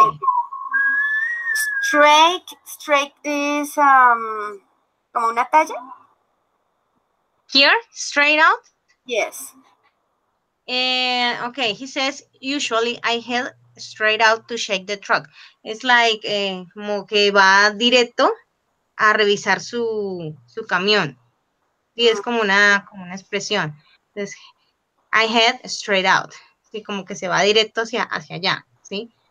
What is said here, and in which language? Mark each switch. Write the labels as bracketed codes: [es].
[en] Thank you. Straight is [es] como una talla. [en] Here, straight out. Yes. And okay, he says, usually I head straight out to check the truck. It's like [es] como que va directo a revisar su camión. Sí, es como una expresión. Entonces, [en] I head straight out. [es] Sí, como que se va directo hacia allá, ¿sí?